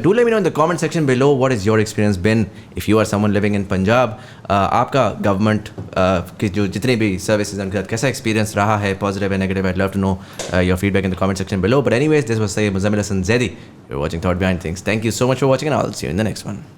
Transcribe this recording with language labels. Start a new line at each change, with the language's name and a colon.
English: Do let me know in the comment section below what is your experience been if you are someone living in Punjab.
Hindi: आपका government की जो जितने भी services उनके साथ कैसा एक्सपीरियंस रहा है, positive and negative.
English: I'd love to know your feedback in the comment section below. But anyways, this was Sayyid Muzammil Hassan Zaidi. You're watching Thought Behind Things. Thank you so much for watching, and I'll see you in the next one.